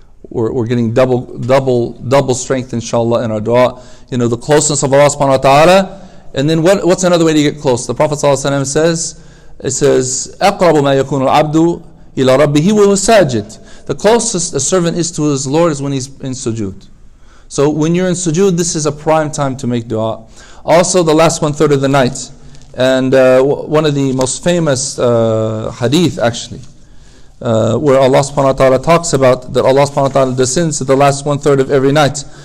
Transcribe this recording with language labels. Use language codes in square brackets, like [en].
[en] We're getting double strength, inshallah, in our dua. The closeness of Allah subhanahu wa ta'ala. And then what's another way to get close? The Prophet ﷺ says, [ar] أَقْرَبُ مَا يَكُونُ الْعَبْدُ إِلَى رَبِّهِ وَهُوَ سَاجِدٌ. [en] The closest a servant is to his Lord is when he's in sujood. So when you're in sujood, this is a prime time to make dua. Also the last 1/3 of the night. And one of the most famous hadith actually, where Allah subhanahu wa ta'ala talks about that Allah subhanahu wa ta'ala descends to the last 1/3 of every night.